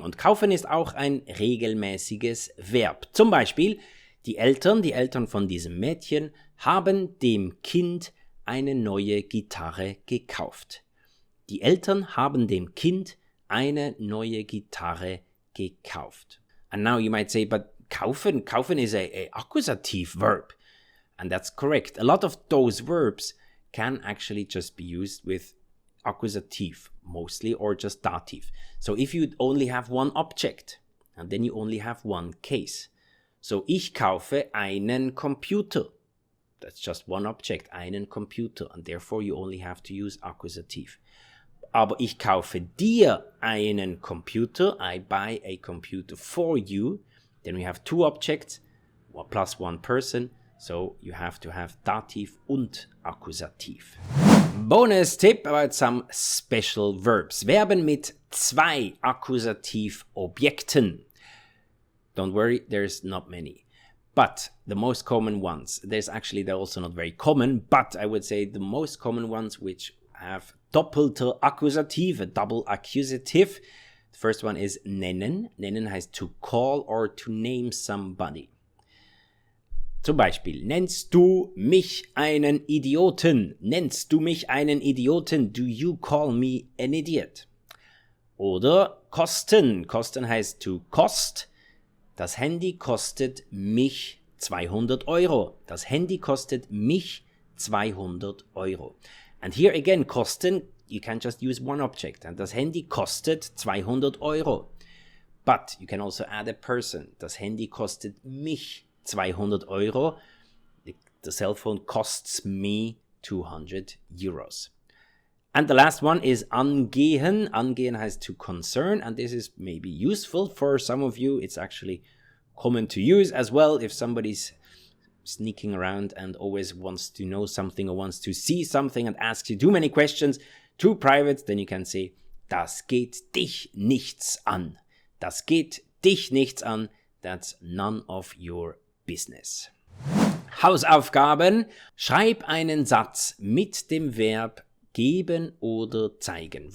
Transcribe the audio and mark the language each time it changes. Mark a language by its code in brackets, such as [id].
[de] Und kaufen ist auch ein regelmäßiges Verb. Zum Beispiel, die Eltern von diesem Mädchen haben dem Kind eine neue Gitarre gekauft. Die Eltern haben dem Kind eine neue Gitarre gekauft. [en] And now you might say, but kaufen is a accusative verb. And that's correct. A lot of those verbs can actually just be used with accusative mostly or just dative. So if you only have one object and then you only have one case. [de] So ich kaufe einen Computer. [en] That's just one object, [de] einen Computer, [en] and therefore you only have to use accusative. [de] Aber ich kaufe dir einen Computer, [en] I buy a computer for you. Then we have two objects plus one person, so you have to have [de] Dativ und Akkusativ. [en] Bonus tip about some special verbs. [de] Verben mit 2 Akkusativobjekten. [en] Don't worry, there's not many. But the most common ones, they're also not very common, but I would say the most common ones which have [de] doppelte Akkusativ, [en] a double accusative. The first one is nennen. [de] Nennen heißt [en] to call or to name somebody. [de] Zum Beispiel, nennst du mich einen Idioten? Nennst du mich einen Idioten? [en] Do you call me an idiot? [de] Oder kosten. Kosten heißt [en] to cost. [de] Das Handy kostet mich 200 Euro. Das Handy kostet mich 200 Euro. [en] And here again, kosten, you can just use one object. And [de] das Handy kostet 200 Euro. [en] But you can also add a person. [de] Das Handy kostet mich 200 Euro. [en] The cell phone costs me 200 euros. And the last one is angehen. [de] Angehen heißt [en] to concern, and this is maybe useful for some of you. It's actually common to use as well if somebody's sneaking around and always wants to know something or wants to see something and asks you too many questions, too private, then you can say, [de] das geht dich nichts an. Das geht dich nichts an. [en] That's none of your business. [de] Hausaufgaben. Schreib einen Satz mit dem Verb geben oder zeigen.